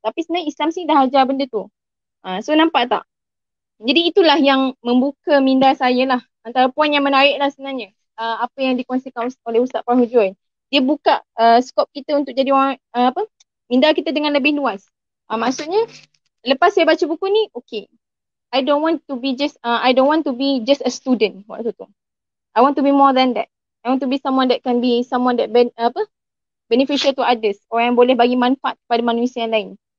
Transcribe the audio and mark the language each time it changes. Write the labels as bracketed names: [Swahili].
[Malay] Tapi sebenarnya Islam sini dah ajar benda tu. So nampak tak? Jadi itulah yang membuka minda saya lah. Antara poin yang menarik lah sebenarnya. Apa yang dikongsikan oleh Ustaz Farhujul. Dia buka skop kita untuk jadi orang, minda kita dengan lebih luas. Maksudnya, lepas saya baca buku ni, okay. [English] I don't want to be just a student [Malay] waktu tu. [English] I want to be more than that. I want to be someone that can be someone that beneficial to others. [Malay] Orang yang boleh bagi manfaat kepada manusia yang lain.